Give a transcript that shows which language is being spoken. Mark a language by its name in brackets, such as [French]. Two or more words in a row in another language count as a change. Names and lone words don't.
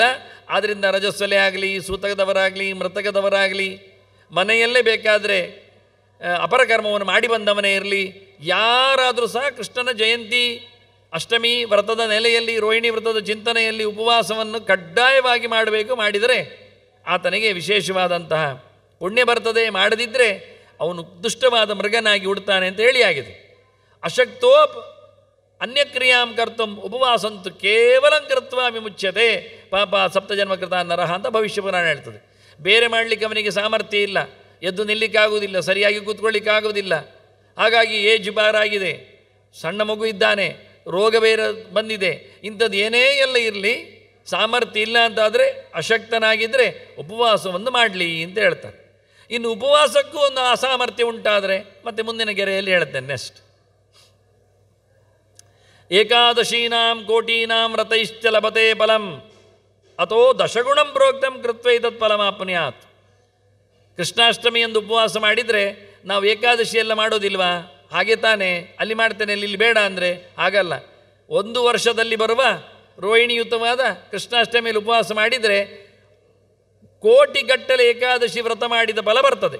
[Kannada] ಆದ್ದರಿಂದ ರಜಸ್ವಲೆ ಆಗಲಿ, ಸೂತಕದವರಾಗಲಿ, ಮೃತಕದವರಾಗಲಿ, ಮನೆಯಲ್ಲೇ ಬೇಕಾದರೆ ಅಪರಕರ್ಮವನ್ನು ಮಾಡಿ ಬಂದವನೇ ಇರಲಿ, ಯಾರಾದರೂ ಸಹ ಕೃಷ್ಣನ ಜಯಂತಿ ಅಷ್ಟಮಿ ವ್ರತದ ನೆಲೆಯಲ್ಲಿ, ರೋಹಿಣಿ ವ್ರತದ ಚಿಂತನೆಯಲ್ಲಿ ಉಪವಾಸವನ್ನು ಕಡ್ಡಾಯವಾಗಿ ಮಾಡಬೇಕು. ಮಾಡಿದರೆ ಆತನಿಗೆ ವಿಶೇಷವಾದಂತಹ ಪುಣ್ಯ ಬರ್ತದೆ. ಮಾಡದಿದ್ದರೆ ಅವನು ದುಷ್ಟವಾದ ಮೃಗನಾಗಿ ಉಡ್ತಾನೆ ಅಂತ ಹೇಳಿ ಆಗಿದೆ. [Sanskrit] ಅಶಕ್ತೋಪ್ ಅನ್ಯಕ್ರಿಯಾಂ ಕರ್ತುಂ ಉಪವಾಸಂತು ಕೇವಲಂ ಕೃತ್ವ ವಿಮುಚ್ಯತೆ ಪಾಪ ಸಪ್ತಜನ್ಮ ಕೃತ ನರಹ [Kannada] ಅಂತ ಭವಿಷ್ಯ ಪುರಾಣ ಹೇಳ್ತದೆ. ಬೇರೆ ಮಾಡಲಿಕ್ಕೆ ಅವನಿಗೆ ಸಾಮರ್ಥ್ಯ ಇಲ್ಲ, ಎದ್ದು ನಿಲ್ಲಿಕ್ಕಾಗುವುದಿಲ್ಲ, ಸರಿಯಾಗಿ ಕೂತ್ಕೊಳ್ಳಿಕ್ಕಾಗುವುದಿಲ್ಲ. ಹಾಗಾಗಿ ಏಜ್ ಬಾರಾಗಿದೆ, ಸಣ್ಣ ಮಗು ಇದ್ದಾನೆ, ರೋಗ ಬೇರೆ ಬಂದಿದೆ, ಇಂಥದ್ದು ಏನೇ ಎಲ್ಲ ಇರಲಿ, ಸಾಮರ್ಥ್ಯ ಇಲ್ಲ ಅಂತಾದರೆ, ಅಶಕ್ತನಾಗಿದ್ದರೆ ಉಪವಾಸವನ್ನು ಮಾಡಲಿ ಅಂತ ಹೇಳ್ತಾರೆ. ಇನ್ನು ಉಪವಾಸಕ್ಕೂ ಒಂದು ಅಸಾಮರ್ಥ್ಯ ಉಂಟಾದರೆ ಮತ್ತೆ ಮುಂದಿನ ಗೆರೆಯಲ್ಲಿ ಹೇಳ್ತೇನೆ. [Sanskrit] ನೆಕ್ಸ್ಟ್, ಏಕಾದಶೀನಾಂ ಕೋಟೀನಾಂ ವ್ರತೈಶ್ಚ ಲಭತೆ ಫಲಂ ಅಥೋ ದಶಗುಣಂ ಪ್ರೋಕ್ತಂ ಕೃತ್ವೈತತ್ ಫಲಮಾಪ್ನುಯಾತ್. [Kannada] ಕೃಷ್ಣಾಷ್ಟಮಿ ಎಂದು ಉಪವಾಸ ಮಾಡಿದರೆ ನಾವು ಏಕಾದಶಿ ಎಲ್ಲ ಮಾಡೋದಿಲ್ವಾ? ಹಾಗೆ ತಾನೇ, ಅಲ್ಲಿ ಮಾಡ್ತೇನೆ ಇಲ್ಲಿ ಬೇಡ ಅಂದರೆ ಹಾಗಲ್ಲ. ಒಂದು ವರ್ಷದಲ್ಲಿ ಬರುವ ರೋಹಿಣಿಯುತವಾದ ಕೃಷ್ಣಾಷ್ಟಮಿಯಲ್ಲಿ ಉಪವಾಸ ಮಾಡಿದರೆ ಕೋಟಿಗಟ್ಟಲೆ ಏಕಾದಶಿ ವ್ರತ ಮಾಡಿದ ಫಲ ಬರ್ತದೆ.